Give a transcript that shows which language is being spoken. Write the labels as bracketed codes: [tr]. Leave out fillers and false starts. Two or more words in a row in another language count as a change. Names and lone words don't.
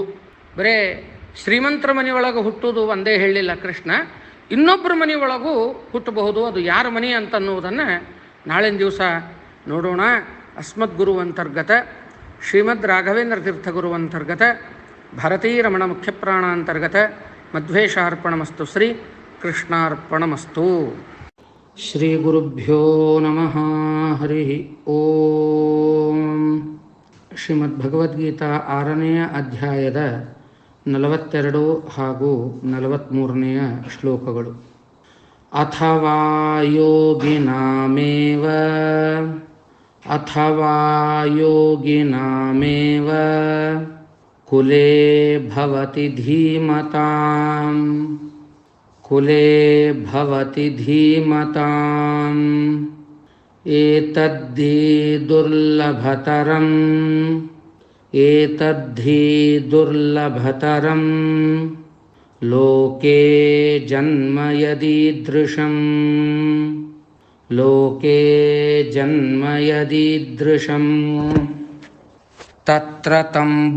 [kn] ಬರೇ ಶ್ರೀಮಂತರ ಮನೆಯೊಳಗೆ ಹುಟ್ಟುವುದು ಒಂದೇ ಹೇಳಿಲ್ಲ ಕೃಷ್ಣ, ಇನ್ನೊಬ್ಬರ ಮನೆಯೊಳಗೂ ಹುಟ್ಟಬಹುದು. ಅದು ಯಾರ ಮನೆ ಅಂತನ್ನುವುದನ್ನು ನಾಳಿನ ದಿವಸ ನೋಡೋಣ. [sa] ಅಸ್ಮದ್ಗುರು ಅಂತರ್ಗತ ಶ್ರೀಮದ್ ರಾಘವೇಂದ್ರ ತೀರ್ಥ ಗುರು ಅಂತರ್ಗತ ಭಾರತೀ ರಮಣ ಮುಖ್ಯಪ್ರಾಣ ಅಂತರ್ಗತ ಮಧ್ವೇಶಾರ್ಪಣಮಸ್ತು. ಶ್ರೀ ಕೃಷ್ಣಾರ್ಪಣಮಸ್ತು. ಶ್ರೀ ಗುರುಭ್ಯೋ ನಮಃ. ಹರಿ ಓಂ. [kn] ಶ್ರೀಮದ್ ಭಗವದ್ಗೀತಾ 6ನೇ ಅಧ್ಯಾಯದ 42 ಹಾಗೂ 43ನೆಯ ಶ್ಲೋಕಗಳು. [sa] ಅಥವಾ ಯೋಗಿನಾಮೇವ ಕುಲೇ ಭವತಿ ಧೀಮತಾಂ ಏತದ್ಧಿ ದುರ್ಲಭತರಂ ಲೋಕೆ ಜನ್ಮ ಯದೀದೃಶಂ ತತ್ರ ತಂ